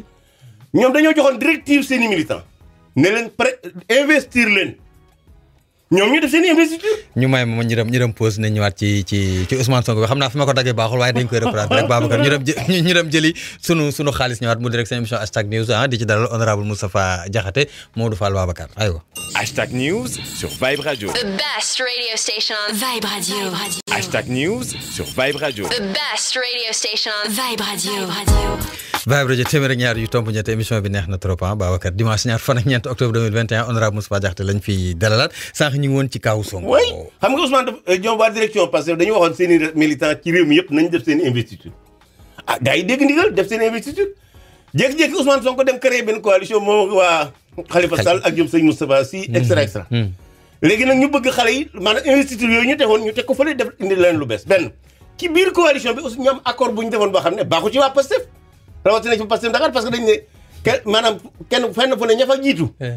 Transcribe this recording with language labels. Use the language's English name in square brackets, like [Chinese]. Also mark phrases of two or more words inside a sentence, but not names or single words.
[Wolof] ñoom dañoo joxoon directive seen i militants ne leen investir leen ñoom ñu def seen i investiture. ñu may ma ñu dem pause nañ ñëwaat ci Ousmane Sonko bi xam naa fi ma ko daggee baaxul waaye dañ koy reprendre rek Babacar ñu dem jëli sunu xaalis ñëwaat mu direct seen émission hashtag news di ci dalal honorable Moustapha Diakhaté Maodo Fall Babacar aywa. [French] Hashtag news sur Vibe Radio. [English] The best radio station on Vibe Radio. [French] Hashtag news sur Vibe Radio. [English] The best radio station on Vibe Radio. [Wolof] Vibe Radio téeméer ak ñaar yu tomb ñett émission bi neex na trop Babacar dimanche ñaar fan ak ñeent octobre 2021 honorable Moustapha Diakhaté lañ fi dalalaat sànq ñu ngi woon ci kaw Sonko. oui xam nga Ousmane ñoom waa direction Pastef dañu waxoon seen i militants ci réew mi yëpp nañ def seen investiture gars yi dégg ndigal def seen investiture jékki-jékki Ousmane Sonko dem créer benn coalition moom waa Khalifa Sall ak ñoom sëñ Moustapha Sy extra léegi nag ñu bëgg xale yi maanaam investiture yooyu ñu tegoon ñu teg ko fële def indi leen lu bees benn ci biir coalition bi aussi ñu am accord bu ñu defoon boo xam ne baaxu ci waa Pastef rawatina ci Pastef Dakar [French] parce que [Wolof] dañ ne kenn fenn fu ne ña fa jiitu